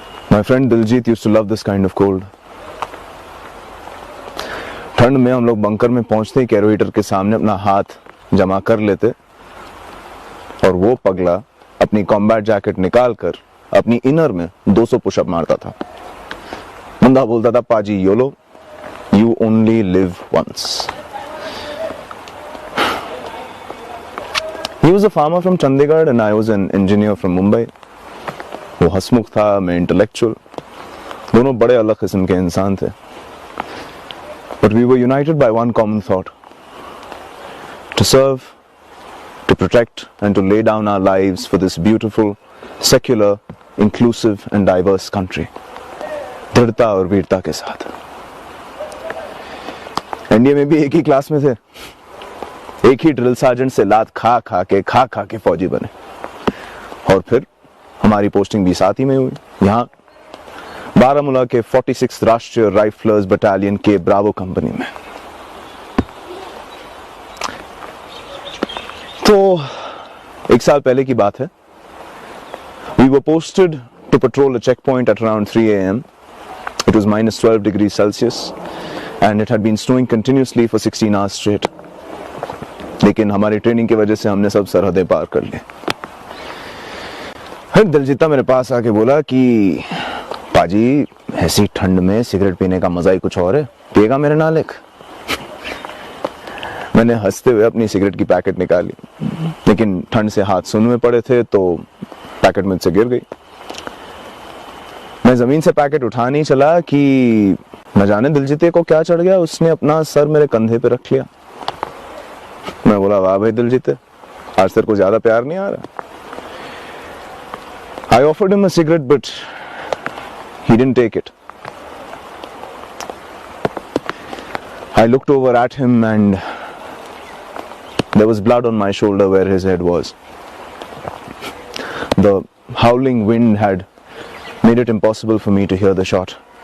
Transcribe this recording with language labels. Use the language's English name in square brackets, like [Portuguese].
[English] My friend Diljit used to love this kind of cold. [Hindi] ठंड में हम लोग बंकर में पहुंचते ही कैरोवेटर के सामने अपना हाथ जमा कर लेते और वो पगला अपनी कॉम्बैट जैकेट निकालकर अपनी इनर में 200 पुशअप मारता था। बंदा बोलता था, पाजी YOLO, [English] You only live once. He was a farmer from Chandigarh and I was an engineer from Mumbai. [Hindi] वो हंसमुख था, मैं इंटेलेक्चुअल, दोनों बड़े अलग किस्म के इंसान थे। [English] But we were united by one common thought: to serve, to protect, and to lay down our lives for this beautiful, secular, inclusive, and diverse country. [Hindi] दृढ़ता और वीरता के साथ। एनडीए में भी एक ही क्लास में थे, एक ही ड्रिल सार्जेंट से लात खा खा के फौजी बने और फिर हमारी पोस्टिंग भी साथ ही में हुई, यहाँ बारामूला के 46 राष्ट्रीय राइफलर्स बटालियन के ब्रावो कंपनी में। तो एक साल पहले की बात है। [English] We were posted to patrol a checkpoint at around 3 a.m. It was minus 12 degrees Celsius and it had been snowing continuously for 16 hours straight. [Hindi] लेकिन हमारी ट्रेनिंग की वजह से हमने सब सरहदें पार कर ली। फिर दिलजीता मेरे पास आके बोला कि पाजी, ऐसी ठंड में सिगरेट पीने का मजा ही कुछ और है, पिएगा मेरे नालिक? मैंने हंसते हुए अपनी सिगरेट की पैकेट निकाली, लेकिन ठंड से हाथ सुन में पड़े थे तो पैकेट मुझसे गिर गई। मैं जमीन से पैकेट उठा नहीं चला कि न जाने दिलजीते को क्या चढ़ गया, उसने अपना सर मेरे कंधे पे रख लिया। मैं बोला, वाह भाई दिलजीते, आज तेरे को ज्यादा प्यार नहीं आ रहा? [English] I offered him a cigarette but he didn't take it. I looked over at him and there was blood on my shoulder where his head was. The howling wind had made it impossible for me to hear the shot.